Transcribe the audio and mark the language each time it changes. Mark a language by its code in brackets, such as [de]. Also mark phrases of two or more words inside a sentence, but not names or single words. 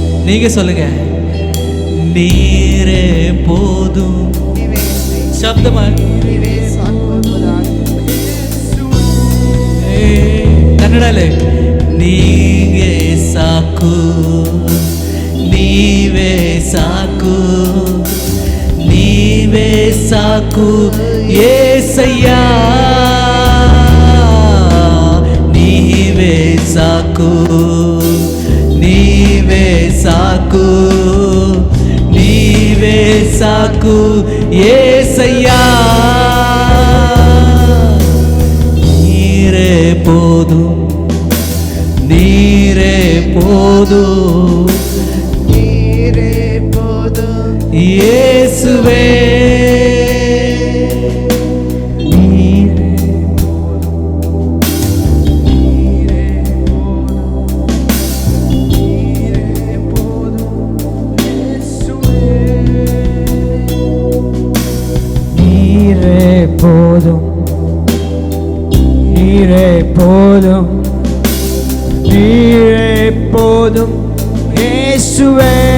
[ta] நீங்க சொல்லுங்க. நீரே போதும். [kn] ನೀವೇ [ta] சப்தமா [kn] ನೀವೇ ಸಾಕು ಎಂಬುದಾಗಿ. ಕನ್ನಡಲ್ಲಿ ನೀಗೆ ಸಾಕು, ನೀವೇ ಸಾಕು, ನೀವೇ ಸಾಕು ಏಸಯ್ಯ, ನೀವೇ ಸಾಕು, ನೀವೇ ಸಾಕು, ನೀವೇ ಸಾಕು ಏಸಯ್ಯ, [ta] நீரே போதும், நீரே போதும், ನೀರೇ போதும். இயேசுவே. நீரே போதும், நீரே போதும், நீரே போதும் இயேசுவே.